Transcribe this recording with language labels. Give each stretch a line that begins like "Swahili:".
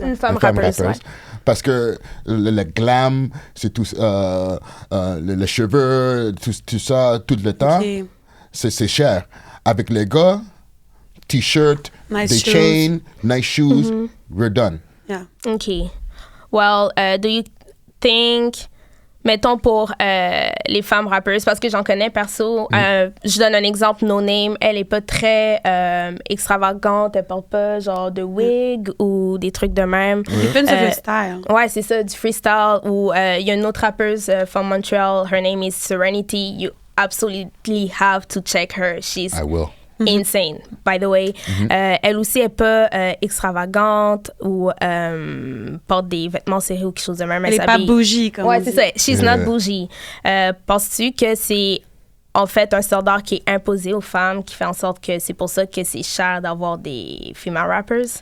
French: Une femme rappeuse, ouais. Parce que le glam, c'est tout, le cheveux, tout ça, tout le temps, c'est cher. Avec les gars, t-shirt,
English: nice
French: des
English: shoes. chains, nice shoes, we're done. Yeah. Okay. Well, do you think,
French: mettons pour les femmes rappeuses, parce que j'en connais perso, je donne un exemple, No Name, elle est pas très extravagante, elle porte pas genre de wig ou des trucs de même.
English: Depends on your style.
French: Ouais, c'est ça, du freestyle. Ou il y a une autre rappeuse
English: from Montreal, her name is Serenity. You absolutely have to check her. She's I will. insane, by the way.
French: Elle aussi est pas extravagante ou porte des vêtements serrés ou quelque chose de même. Elle est pas bougie, comme ouais, c'est ça.
English: She's not bougie.
French: Penses-tu que c'est en fait un standard qui est imposé aux femmes, qui fait en sorte que c'est pour ça que c'est cher d'avoir des female rappers?